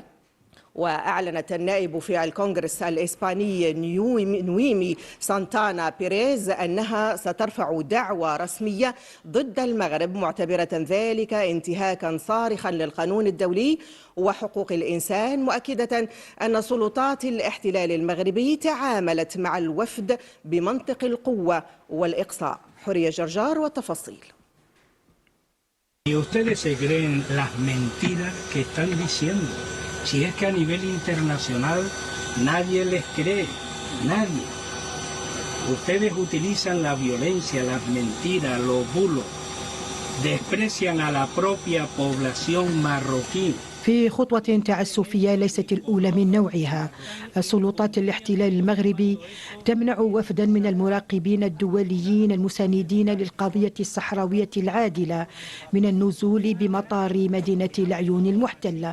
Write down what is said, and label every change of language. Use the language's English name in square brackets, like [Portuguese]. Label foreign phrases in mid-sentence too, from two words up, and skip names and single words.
[Arabic] وأعلنت النائب في الكونغرس الإسباني نويمي سانتانا بيريز أنها سترفع دعوى رسمية ضد المغرب معتبرة ذلك انتهاكا صارخا للقانون الدولي وحقوق الإنسان، مؤكدة أن سلطات الاحتلال المغربي تعاملت مع الوفد بمنطق القوة والإقصاء. حورية جرجار والتفاصيل. [Spanish] Si es que a nivel internacional nadie les cree, nadie. Ustedes utilizan la violencia, las mentiras, los bulos, desprecian a la propia población marroquí. [Arabic] في خطوة تعسفية ليست الأولى من نوعها، سلطات الاحتلال المغربي تمنع وفدا من المراقبين الدوليين المساندين للقضية الصحراوية العادلة من النزول بمطار مدينة العيون المحتلة.